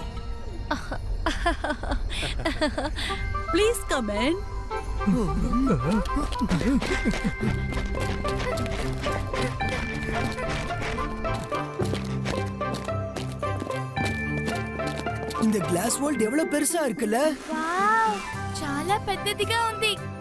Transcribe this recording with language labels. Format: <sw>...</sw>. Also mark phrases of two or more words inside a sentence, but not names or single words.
<en>Please come in.</en> <ta>இந்த</ta> <en>glass wall</en> <ta>எவ்வளவு பெருசா இருக்குல்ல?</ta> <te>వావ్, చాలా పెద్దదిగా ఉంది.</te>